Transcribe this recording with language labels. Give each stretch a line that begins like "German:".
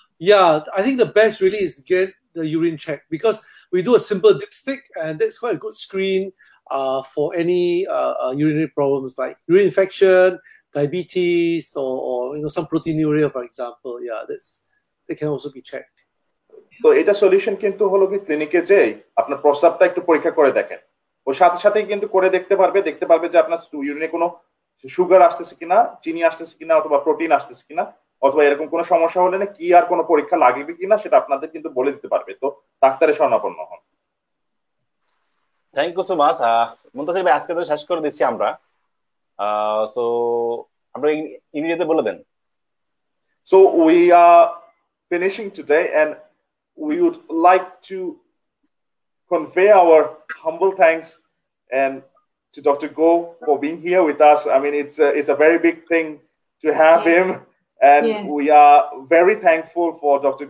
English: Yeah, I think the best really is get the urine check, because we do a simple dipstick and that's quite a good screen for any urinary problems like urine infection, diabetes, or some proteinuria, for example. Yeah, they can also be checked.
Bangla: তো এটা solution কিন্তু হলো কি ক্লিনিকে যেই আপনার প্রস্রাবটা একটু পরীক্ষা করে দেখেন, ওর সাথে সাথেই কিন্তু করে দেখতে পারবে যে আপনার ইউরিনে কোনো সুগার আসতেছে কিনা, চিনি আসতেছে কিনা, অথবা প্রোটিন আসতেছে কিনা, অথবা এরকম কোনো সমস্যা হলে না কি আর কোনো পরীক্ষা লাগবে কিনা সেটা আপনাদের কিন্তু বলে দিতে পারবে। তো ডাক্তারের শরণাপন্ন হন।
English: Thank you so much.
Bangla: Muntasir ভাই, আজকে তো শেষ করে দিচ্ছি আমরা। সো আমরা ইংরেজিতে বলে দেন।
English: So we are finishing today, and we would like to convey our humble thanks and to Dr. Go for being here with us. I mean, it's a very big thing to have him, and we are very thankful for Dr.